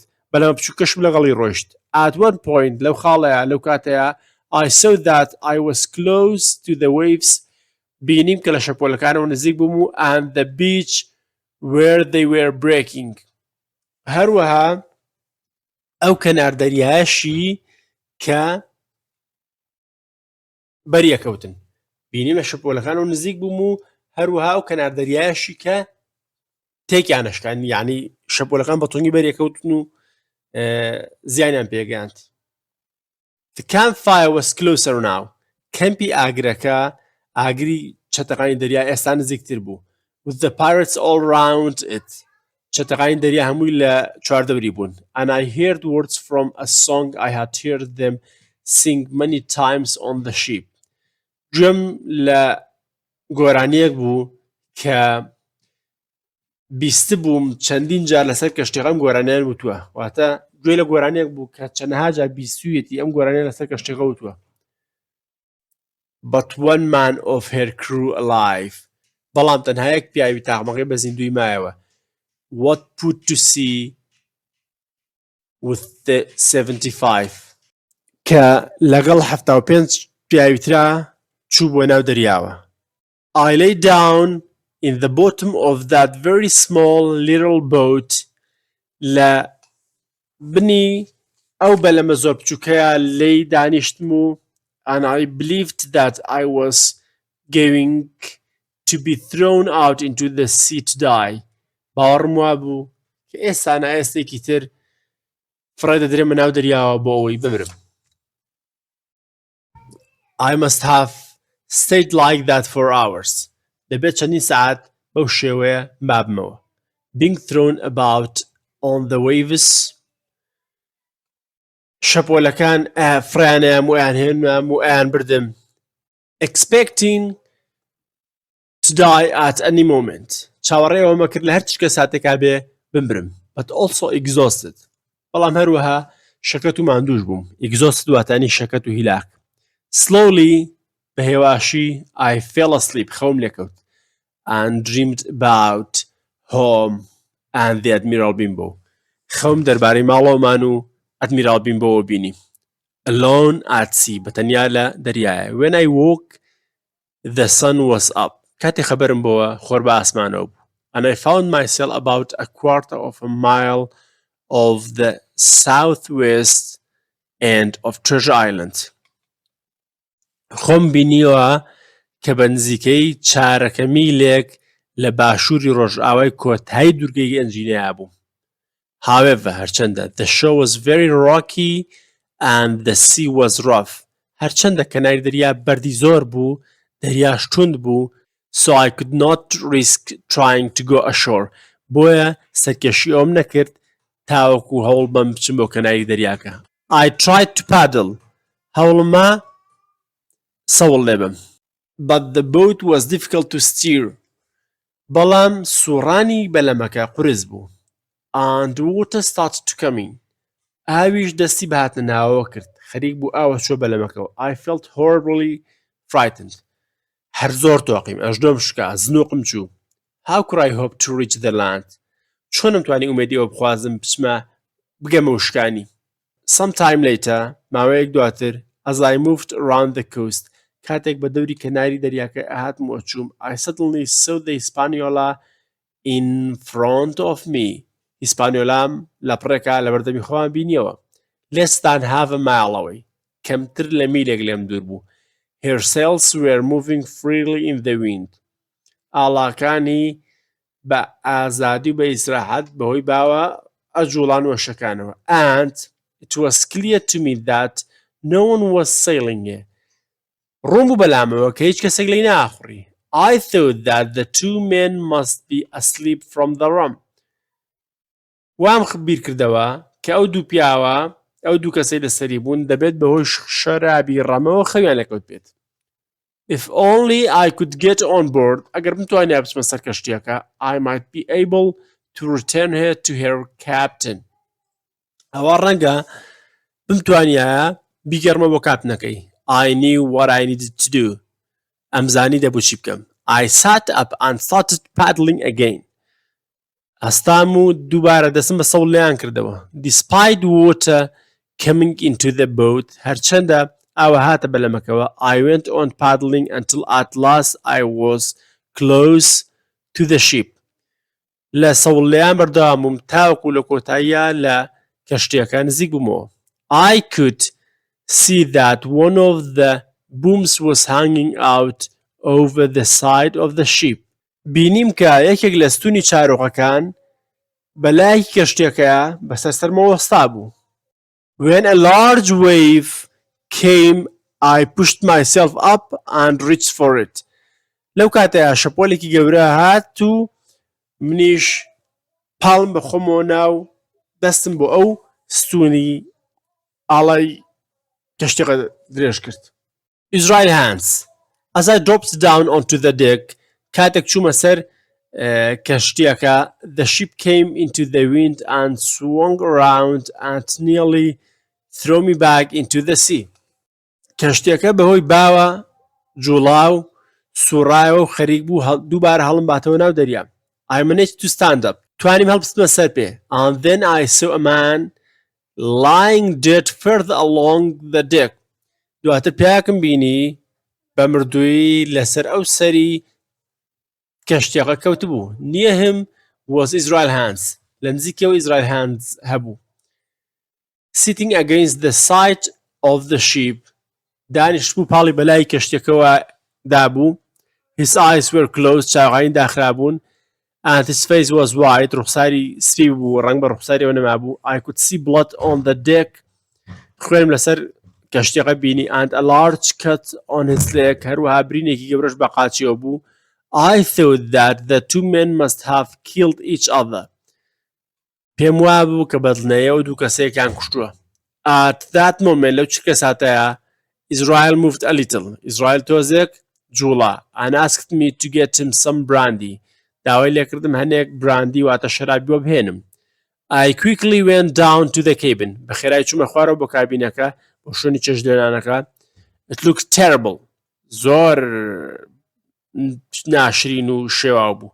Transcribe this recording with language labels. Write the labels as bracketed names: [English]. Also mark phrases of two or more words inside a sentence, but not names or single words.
[Central Kurdish] بەلەمە بچووکەشم لەگەڵی ڕۆیشت. [English] At one point [Central Kurdish] لەو خاڵەیە لەو کاتەیە [English] I saw that I was close to the waves [Central Kurdish] بینیم کە لە شەپۆلەکانەوە نزیک بووم و [English] and the beach where they were breaking. [Central Kurdish] هەروەها ئەو کەناردەریایەشی کە بەریەکەوتن بینیم لە شەپۆلەکانەوە نزیک بووم و هەروەها ئەو کەناردەریایەشی کە تێکیانەشکان یعنی شەپۆلەکان بە تۆنگی بەریەکەوتن و زیانیان پێگەاند. [English] The campfire was closer now. [Central Kurdish] کەمپی ئاگرەکە ئاگری چەتەقانی دەریا ئێستا نزیکتر بوو. [English] With the pirates all round it. [Central Kurdish] چەتەقانی دەریا هەمووی لە چواردەوری بوون. [English] And I heard words from a song I had heard them sing many times on the ship. [Central Kurdish] گوێم لە گۆرانیەک بوو کە بیست بووم چەندین جار لەسەر کەشتیەکەم گۆرانیان وتووە. واتە گوێ لە گۆرانیەک بوو کە چەندەها جار بیستوویەتی ئەم گۆرانیە لەسەر کەشتیەکە وتووە. [English] But one man of her crew alive. [Central Kurdish] بەڵام تەنها یەک پیاوی تاقمەقی بە زیندوی مایەوە. [English] What put to sea with the 75. [Central Kurdish] کە لەگەڵ 75 پیاوی ترا چوو بۆ ناو دەریاوە. [English] I lay down in the bottom of that very small little boat [Central Kurdish] لە بنی ئەو بەلەمە زۆر بچووکەیە لێی دانیشتم و [English] and I believed that I was going to be thrown out into the sea to die. [Central Kurdish] باوەڕم وا بوو کە ئێستا ئێستێکی تر فڕێ دەدرێمە ناو دەریاوە بۆ ئەوەی بمرم. [English] I must have stayed like that for hours. [Central Kurdish] دەبێت چەندین سەعات بەو شێوەیە مابمەوە. [English] Being thrown about on the waves [Central Kurdish] شەپۆلەکان فرانیان و ئەیان هێنام و ئەیان بردم [English] expecting to die at any moment [Central Kurdish] چاوەڕێەوەمە کرد لە هەر چکە ساتێکا بێ بمبرم [English] but also exhausted [Central Kurdish] بەڵام هەروەها شەکەت و ماندووش بووم exhausted واتانی شەکەت و هیلاک slowly بە هێواشی [English] I fell asleep [Central Kurdish] خەوم لێکەوت [English] and dreamed about home and the Admiral Bimbo [Central Kurdish] خەوم دەربارەی ماڵەوەمان و ئەدمیرال بیمبۆوە بینی [English] alone at sea [Central Kurdish] بەتەنیا لە دەریایە [English] when I woke the sun was up [Central Kurdish] کاتی خەبەرم بۆوە خۆر بە ئاسمانەوە بوو [English] and I found myself about a quarter of a mile of the southwest end of Treasure Island [Central Kurdish] خۆم بینیوە کە بە نزیکەی چارەکە میلێک لە باشووری ڕۆژئاوای کۆتایی دوورگەی گەنجینەیە بوو however [English] هەرچەندە the shore was very rocky and the sea was rough [Central Kurdish] هەرچەندە کەناری دەریا بەردی زۆر بوو دەریاش توند بوو [English] so I could not risk trying to go ashore [Central Kurdish] بۆیە سەرکەشی ئەوم نەکرد تاوەکو هەوڵ بەم بچم بۆ کەناری دەریاکە [English] I tried to paddle هەوڵما [Central Kurdish] سەوڵ لێبم [English] but the boat was difficult to steer [Central Kurdish] بەڵام سوڕانی بەلەمەکە قورس بوو [English] and water started to come in [Central Kurdish] ئاویش دەستی بەهاتنە ناوەوە کرد خەریک بوو ئاوە چۆ بەلەمەکەوە [English] I felt horribly frightened [Central Kurdish] هەر زۆر تۆقیم ئەژدۆم شکا زنووقم چوو [English] how could I hope to reach the land [Central Kurdish] چۆنم توانی ئومێدیەوە بخوازم بچمە بگەمە وشکانی [English] sometime later [Central Kurdish] ماوەیەک دواتر [English] as I moved around the [Central Kurdish] coast کاتێک بە دەوری کەناری دەریاکە ئاهاتمەوە چووم [English] I suddenly saw the Hispaniola in front of me [Central Kurdish] هیسپانیۆلام لە پڕێکا لە بەردەمی خۆیان بینیەوە [English] less than half a mile away [Central Kurdish] کەمتر لە میلێک لێم دوور بوو [English] her sails were moving freely in the wind [Central Kurdish] ئاڵاکانی بە ئازادی و بە ئیسراحەت بەهۆی باوە ئەجوڵان وەشەکانەوە [English] and it was clear to me that no one was sailing here [Central Kurdish] ڕوون بوو بەلامەوە کە هیچ کەسێک لێی ناخوڕی [English] I thought that the two men must be asleep from the rum [Central Kurdish] وام بیر کردەوە کە ئەو دوو پیاوە ئەو دوو کەسەی لەسەری بوون دەبێت بەهۆی شەرابی ڕەمەوە خەویان لەکەوت بێت [English] if only I could get on board [Central Kurdish] ئەگەر بتوانیا بچمە سەر کەشتیەکە [English] I might be able to return her to her captain [Central Kurdish] ئەوە ڕەنگە بمتوانیایە بیگەڕمە بۆ کاپتنەکەی [English] I knew what I needed to do [Central Kurdish] ئەمزانی دەبوو چی بکەم [English] I sat up and started paddling again [Central Kurdish] ئەستام و دووبارە دەستم بە سەوڵ لێیان کردەوە [English] despite water coming into the boat [Central Kurdish] هەرچەندە ئاوە هاتە بەلەمەکەوە [English] I went on paddling until at last I was close to the ship [Central Kurdish] لە سەوڵ لێیان بەردەوام بووم تاوەکو لە کۆتاییە لە کەشتیەکە نزیک بوومەوە [English] I could see that one of the booms was hanging out over the side of the ship [Central Kurdish] بینیم کە یەکێک لە ستونی چیرۆکەکان بەلای کەشتیەکەیە بەسەر سەرمەوە وەستا بوو [English] when a large wave came I pushed myself up and reached for it [Central Kurdish] لەو کاتەیە شەپۆلێکی گەورە هات و منیش پاڵم بە خۆمەوە ناو دەستم بۆ ئەو ستونی ئاڵای کەشتیەکە درێژ کرد [English] Israel hands as I dropped down onto the deck [Central Kurdish] کاتێک چوومە سەر [English] کەشتیەکە the ship came into the wind and swung around and nearly threw me back into the sea [Central Kurdish] کەشتیەکە بەهۆی باوە جوڵاو سوڕایەوە و خەریک بوو دووبارە هەڵم باتەوە ناو دەریا [English] I managed to stand up [Central Kurdish] توانیم هەڵبستمە سەر پێ [English] and then I saw a man lying dead further along the deck [Central Kurdish] دواتر پیاکم بینی بە مردووی لەسەر ئەو سەری کەشتیەکە کەوت بوو [English] near him was Israel hands [Central Kurdish] لە نزیکەوە [English] Israel hands هەبوو sitting against the side of the ship [Central Kurdish] دانیشت بوو پاڵی بەلای کەشتیەکەوە دابوو [English] his eyes were closed [Central Kurdish] چاوەکانی داخرابوون [English] and his face was white [Central Kurdish] ڕوخساری سپی بوو ڕەنگ بە ڕوخساریەوە نەمابوو [English] I could see blood on the deck [Central Kurdish] خوێنم لەسەر کەشتیەکە بینی [English] and a large cut on his leg [Central Kurdish] هەروەها برینێکی گەورەش بە قاچیەوە بوو [English] I thought that the two men must have killed each other [Central Kurdish] پێم وابوو کە بەدڵنەیە و دوو کەسەیەکیان کوشتووە [English] At that moment [Central Kurdish] لەو چ کەساتەیە [English] Israel moved a little. Israel [Central Kurdish] تۆزێک جووڵە [English] and asked me to get him some brandy. [Central Kurdish] داوای لێکردم هەنێک براندی واتە شەرابی بۆ بهێنم. [English] I quickly went down to the cabin. [Central Kurdish] بەخێرایی چوومە خوارەوە بۆ کابینەکە بۆ شوێنی چێژدێنانەکە. [English] It looked terrible. [Central Kurdish] زۆر ناشرین و شێواو بوو.